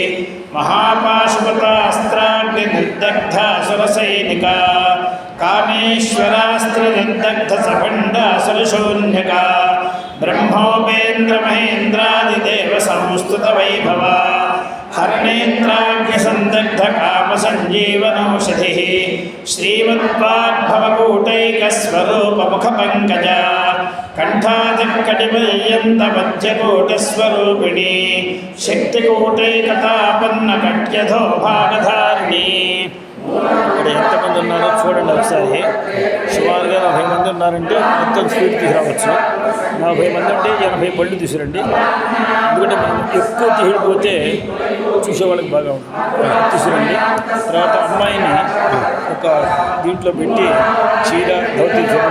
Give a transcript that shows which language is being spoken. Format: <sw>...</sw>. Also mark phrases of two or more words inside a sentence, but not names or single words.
<sa>महापाशुपतास्त्राग्निर्दग्धा सुरसैनिका कामेश्वरास्त्रनिर्दग्धसभण्डासुरशून्यका ब्रह्मोपेन्द्रमहेन्द्रादिदेवसंस्तुतवैभवा हरनेत्राग्निसन्दग्धकामसञ्जीवनौषधिः श्रीमद्वाग्भवकूटैकस्वरूपमुखपङ्कजा कण्ठादिकटिपर्यन्तमध्यकूटस्वरूपिणी शक्तिकूटैकतापन्नकट्यधो भागधारिणी</sa> <te>ఇక్కడ ఎంతమంది ఉన్నారో చూడండి ఒకసారి. సుమారుగా 40 మంది ఉన్నారంటే మొత్తం స్పీడ్ తీసుకురావచ్చు. 40 మంది అంటే 80 బళ్ళు తీసుకురండి. ఎందుకంటే మనం ఎక్కువ తీసుకుపోతే చూసేవాళ్ళకి బాగా ఉంటుంది. తీసుకురండి. తర్వాత అమ్మాయిని ఒక దీంట్లో పెట్టి చీర ధోతి చూడండి.</te>